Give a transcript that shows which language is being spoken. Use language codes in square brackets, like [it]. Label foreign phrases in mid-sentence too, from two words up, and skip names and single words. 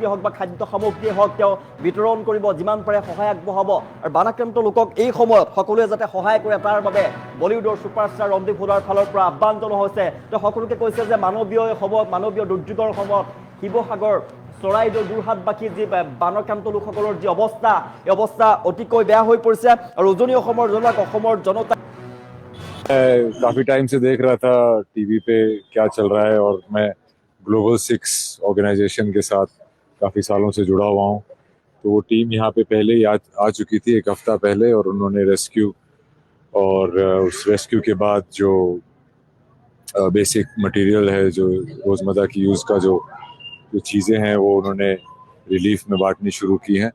[as] হওক বা খাদ্য সামগ্ৰী হওক তেওঁ বিতৰণ কৰিব যিমান পাৰে সহায় আগবঢ়াব আৰু বানাক্ৰান্ত লোকক এই সময়ত সকলোৱে যাতে সহায় কৰে তাৰ বাবে বলিউডৰ ছুপাৰষ্টাৰ ৰমদীপ হুদাৰ ফালৰ পৰা আহ্বান জনোৱা হৈছে তেওঁ সকলোকে কৈছে যে মানৱীয় দুৰ্যোগৰ সময়ত শিৱসাগৰ চৰাইদেউ যোৰহাটবাসী যি বানাক্ৰান্ত লোকসকলৰ যি অৱস্থা এই অৱস্থা অতিকৈ বেয়া হৈ পৰিছে আৰু উজনি অসমৰ জনতা [hi] काफी टाइम से देख रहा था टीवी पे क्या चल रहा है और मैं ग्लोबल 6 ऑर्गेनाइजेशन के साथ काफ़ी सालों से जुड़ा हुआ हूँ तो वो टीम यहाँ पे पहले ही आ चुकी थी एक हफ्ता पहले, और उन्होंने रेस्क्यू और उस रेस्क्यू के बाद जो [en] basic material [hi] है, जो रोज़मर्रा की यूज़ का जो जो चीज़ें हैं, वो उन्होंने रिलीफ में बांटनी शुरू की हैं।